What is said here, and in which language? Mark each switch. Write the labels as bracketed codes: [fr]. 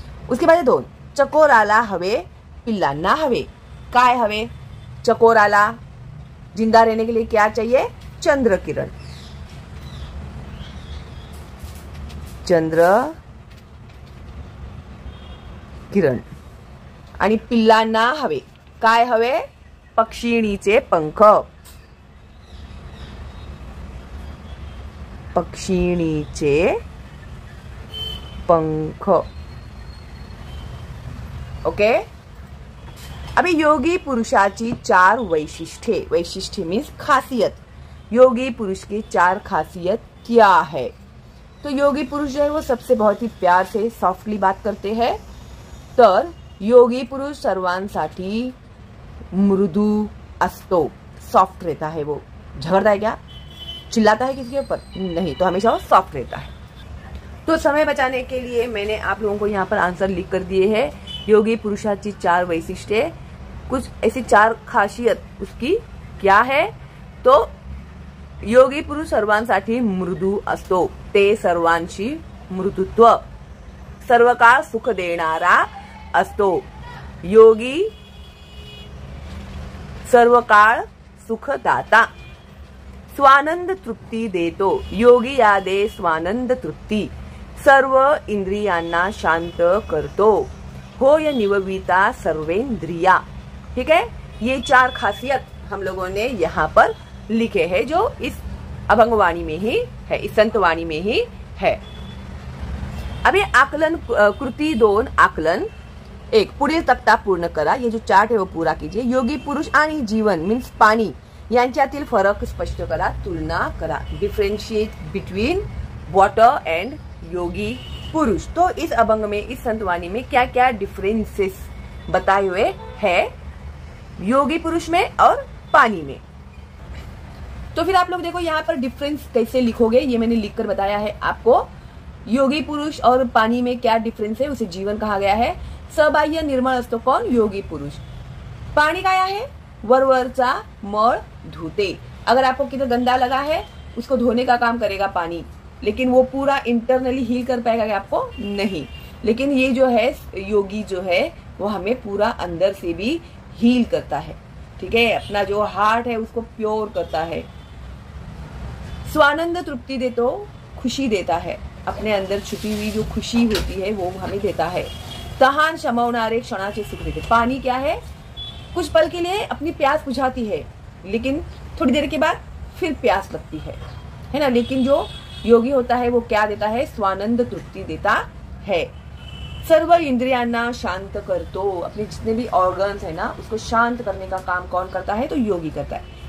[hi] उसके बाद [mr] दोन, चकोराला हवे पिल्लांना हवे। काय हवे, [hi] चकोराला जिंदा रहने के लिए क्या चाहिए, चंद्र किरण, चंद्र किरण। [mr] आणि पिल्लांना हवे काय हवे, पक्षिणीचे पंख, पक्षिणीचे पंख, ओके। अभी योगी पुरुषाची 4 वैशिष्ट्ये, वैशिष्ट्य मीन्स खासियत, [hi] योगी पुरुष की 4 खासियत क्या है। तो योगी पुरुष जो है वो सबसे बहुत ही प्यार से सॉफ्टली बात करते हैं। [mr] तर योगी पुरुष सर्वांसाठी मृदू असतो, [hi] सॉफ्ट रहता है, वो झगड़ता है क्या, चिल्लाता है किसी के ऊपर नहीं, तो हमेशा वो सॉफ्ट रहता है। तो समय बचाने के लिए मैंने आप लोगों को यहाँ पर आंसर लिख कर दिए हैं। [mr] योगी पुरुषाची 4 वैशिष्ट्ये, [hi] कुछ ऐसी 4 खासियत उसकी क्या है। [mr] तो योगी पुरुष सर्वांसाठी मृदू असतो, ते सर्वांशी मृदुत्व, सर्व काळ सुख देणारा असतो, योगी सर्व काळ सुखदाता, स्वानंद तृप्ती देतो, योगी या दे स्वानंद तृप्ती, सर्व इंद्रियांना शांत करतो, होय निवविता सर्वेंद्रिया। [hi] ठीक है, ये 4 खासियत हम लोगों ने यहाँ पर लिखे हैं जो इस अभंगवाणी में ही है, इस संतवाणी में ही है। [mr] अभी आकलन कृती 2 आकलन 1 पुढील तक्ता पूर्ण करा। [hi] ये जो चार्ट है वो पूरा कीजिए। [mr] योगी पुरुष आणि जीवन मीन्स पाणी यांच्यातील फरक स्पष्ट करा, तुलना करा। [en] Differentiate between water and yogi purush. [hi] तो इस अभंग में, इस संतवाणी में क्या क्या डिफरेंसेस बताए हुए है योगी पुरुष में और पानी में। तो फिर आप लोग देखो यहाँ पर डिफरेंस कैसे लिखोगे, ये मैंने लिखकर बताया है आपको। योगी पुरुष और पानी में क्या डिफरेंस है, उसे जीवन कहा गया है। [mr] सबाह्य निर्मळ असतो कौन, योगी पुरुष। पानी काय आहे, वरवरचा मळ धुते। [hi] अगर आपको किधर गंदा लगा है उसको धोने का काम करेगा पानी, लेकिन वो पूरा इंटरनली हील कर पाएगा क्या आपको, नहीं। लेकिन ये जो है योगी जो है वो हमें पूरा अंदर से भी हील करता है। ठीक है, अपना जो हार्ट है उसको प्योर करता है। स्वानंद तृप्ति दे तो खुशी देता है, अपने अंदर छुपी हुई जो खुशी होती है वो हमें देता है। [mr] तहान शमवणारे क्षणाचे सुख देते। [hi] पानी क्या है, कुछ पल के लिए अपनी प्यास बुझाती है, लेकिन थोड़ी देर के बाद फिर प्यास लगती है ना। लेकिन जो योगी होता है वो क्या देता है, स्वानंद तृप्ति देता है। [mr] सर्व इंद्रियांना शांत करतो, [hi] अपने जितने भी ऑर्गन्स है ना उसको शांत करने का काम कौन करता है, तो योगी करता है।